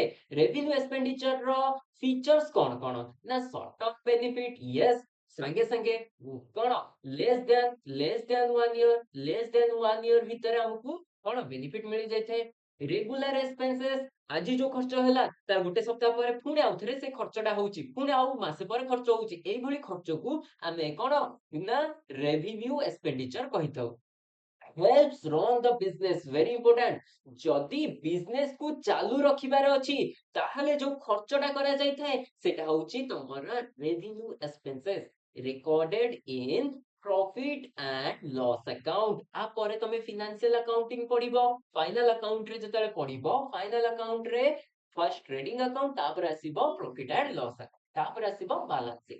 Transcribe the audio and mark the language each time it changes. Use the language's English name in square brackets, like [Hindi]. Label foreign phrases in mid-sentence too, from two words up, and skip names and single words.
[English] revenue expenditure [Odia] ର ଫିଚର୍ସ କଣ କଣ ନା [English] short term benefit, yes [Odia] ସାଙ୍ଗେ ସାଙ୍ଗେ କଣ [English] less than 1 year [Odia] ଭିତରେ ଆମକୁ କଣ ବେନିଫିଟ ମିଳି ଯାଇଥାଏ। [English] regular expenses, [Odia] ଆଜି ଯୋଉ ଖର୍ଚ୍ଚ ହେଲା ତାର ଗୋଟେ ସପ୍ତାହ ପରେ ପୁଣି ଆଉଥରେ ସେ ଖର୍ଚ୍ଚଟା ହଉଛି, ପୁଣି ଆଉ ମାସେ ପରେ ଖର୍ଚ୍ଚ ହଉଛି, ଏଇଭଳି ଖର୍ଚ୍ଚକୁ ଆମେ କଣ ନା [English] revenue expenditure [Odia] କହିଥାଉ। [English] helps run the business, very important। [Odia] ଯଦି ବିଜନେସ କୁ ଚାଲୁ ରଖିବାର ଅଛି ତାହେଲେ ଯୋଉ ଖର୍ଚ୍ଚଟା କରାଯାଇଥାଏ ସେଟା ହଉଛି ତମର [English] revenue expenses recorded in profit and loss account. [Odia] ଆ ପରେ ତମେ [English] financial accounting [Odia] ପଢିବ, [English] final account [Odia] ରେ ଯେତେବେଳେ ପଢିବ [English] final account [Odia] ରେ [English] first trading account, [Odia] ତାପରେ ଆସିବ [English] profit and loss account, [Odia] ତାପରେ ଆସିବ [English] balance sheet.